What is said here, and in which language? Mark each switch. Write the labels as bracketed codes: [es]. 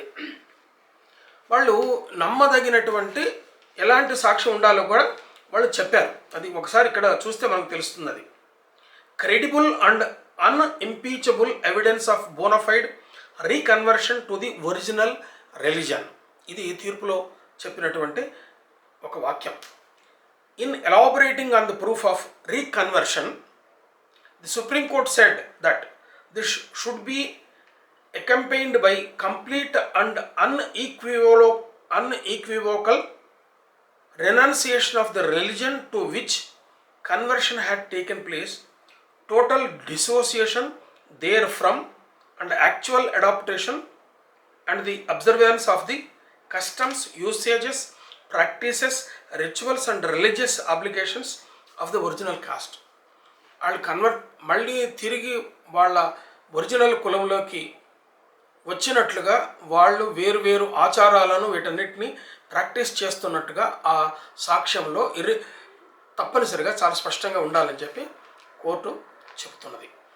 [te] అది వాళ్ళు నమ్మదగినటువంటి ఎలాంటి సాక్ష్యం ఉండాలో కూడా వాళ్ళు చెప్పారు. అది ఒకసారి ఇక్కడ చూస్తే మనకు తెలుస్తుంది. [en] అది credible and unimpeachable evidence of bona fide reconversion to the original religion. [te] ఇది తీర్పులో చెప్పినటువంటి ఒక వాక్యం. [en] In elaborating on the proof of reconversion, the Supreme Court said that this should be accompanied by complete and unequivocal renunciation of the religion to which conversion had taken place, total dissociation therefrom, and actual adaptation and the observance of the customs, usages, practices, rituals and religious obligations of the original caste. [te] వాళ్ళు మళ్ళీ తిరిగి వాళ్ళ original కులంలోకి వచ్చినట్లుగా వాళ్ళు వేరు ఆచారాలను వీటన్నిటిని practice చేస్తున్నట్టుగా ఆ సాక్ష్యంలో తప్పనిసరిగా చాలా స్పష్టంగా ఉండాలని చెప్పి కోర్టు చెబుతున్నది.